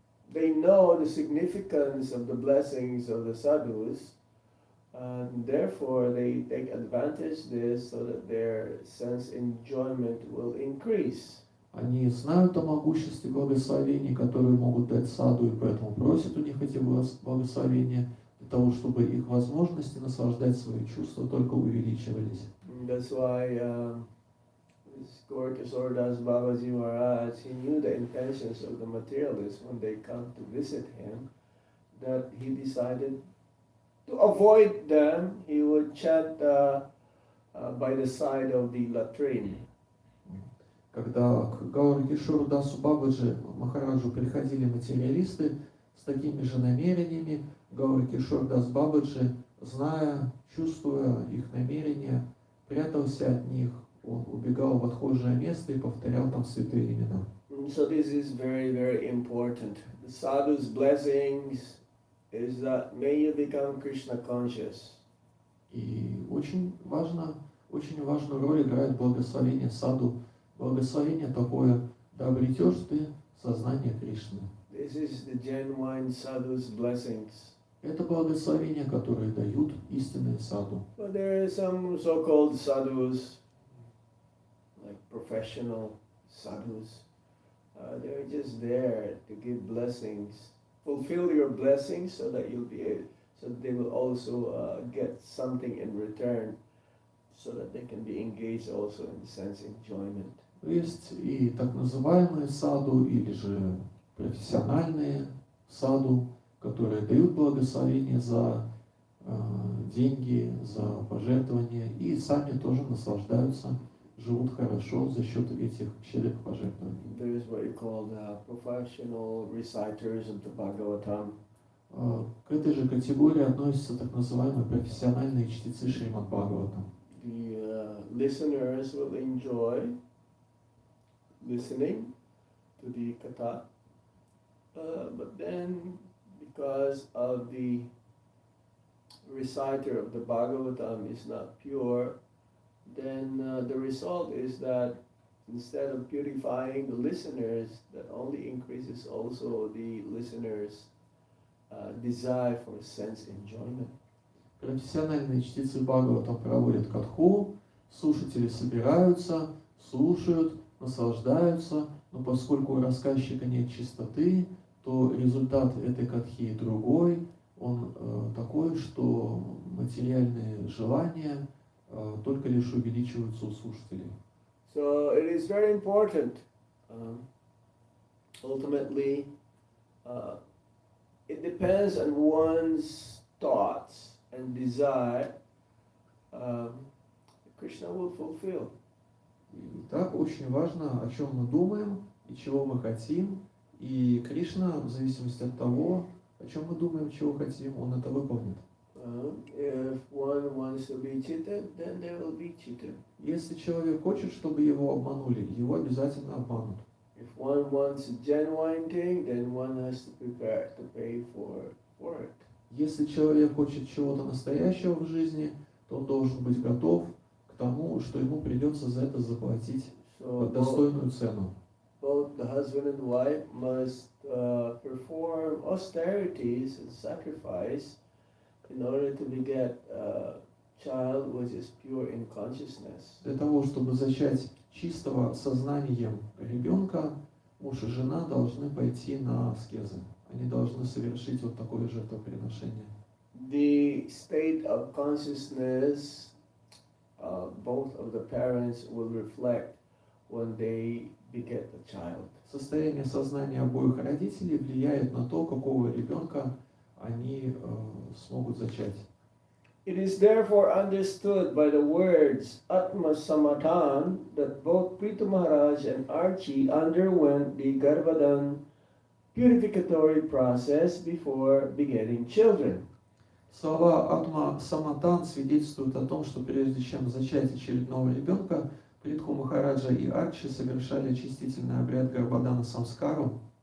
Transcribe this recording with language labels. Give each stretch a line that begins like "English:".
English: They know the significance of the blessings of the sadhus, and therefore they take advantage of this so that their sense enjoyment will increase.
Russian: Они знают о могуществе благословений, которые могут дать саду, и поэтому просят у них эти благословения для того, чтобы их возможности наслаждать свои чувства только увеличивались.
English: That's why Gaur Kishore Das Babaji Maharaj, he knew the intentions of the materialists when they come to visit him, that he decided to avoid them. He would chant by the side of the latrine.
Russian: Когда к Гауру Кишору Дасу Бабаджи Махараджу приходили материалисты с такими же намерениями, Гауру Кишор Дас Бабаджи, зная, чувствуя их намерения, прятался от них. Он убегал в отхожее место и повторял там святые имена.
English: So this is very, very important. The sadhu's blessings is that may you become Krishna conscious.
Russian: И очень важную роль играет благословение саду. Благословение такое, да обретешь ты сознание Кришны.
English: This is the genuine sadhu's blessings.
Russian: Это благословение, которое дают истинные саду.
English: But there are some so-called sadhus, like professional sadhus. They're just there to give blessings, fulfill your blessings so that you'll be so they will also get something in return, so that they can be engaged also in the sense enjoyment.
Russian: Есть и так называемые саду, или же профессиональные саду, которые дают благословение за деньги, за пожертвования, и сами тоже наслаждаются, живут хорошо за счет этих щедрых пожертвований.
English: There is what you call the professional reciters of the Bhagavatam.
Russian: К этой же категории относятся так называемые профессиональные чтецы Шримад Бхагаватам.
English: The listeners will enjoy listening to the katha, but then because of the reciter of the Bhagavatam is not pure, then the result is that instead of purifying the listeners, that only increases also the listeners' desire for sense enjoyment.
Russian: Профессиональные чтецы Бхагаватам проводят катху, слушатели собираются, слушают, наслаждаются, но поскольку у рассказчика нет чистоты, то результат этой катхи другой, он такой, что материальные желания только лишь увеличиваются у слушателей.
English: So it is very important. Ultimately, it depends on one's thoughts and desire. Krishna will fulfill.
Russian: И так очень важно, о чем мы думаем и чего мы хотим. И Кришна, в зависимости от того, о чем мы думаем, чего хотим, он это выполнит.
English: If one wants to be cheated, then they will be cheated.
Russian: Если человек хочет, чтобы его обманули, его обязательно обманут.
English: If one wants a genuine thing, then one has to prepare to pay for it.
Russian: Если человек хочет чего-то настоящего в жизни, то он должен быть готов к тому, что ему придется за это заплатить достойную цену.
English: Both the husband and wife must perform austerities and sacrifice in order to beget a child which is pure in consciousness.
Russian: Для того, чтобы зачать чистого сознанием ребенка, муж и жена должны пойти на аскезы. Они должны совершить вот такое жертвоприношение.
English: The state of consciousness, both of the parents will reflect when they beget the child.
Russian: Состояние сознания обоих родителей влияет на то, какого ребенка они смогут зачать.
English: It is therefore understood by the words Atma Samatan that both Prithu Maharaj and Archie underwent the Garbhadan purificatory process before begetting children.
Russian: Слова Атма Саматан свидетельствуют о том, что прежде чем зачать очередного ребенка, Притху Махараджа и Арчи совершали очистительный обряд Гарбадана Самскару.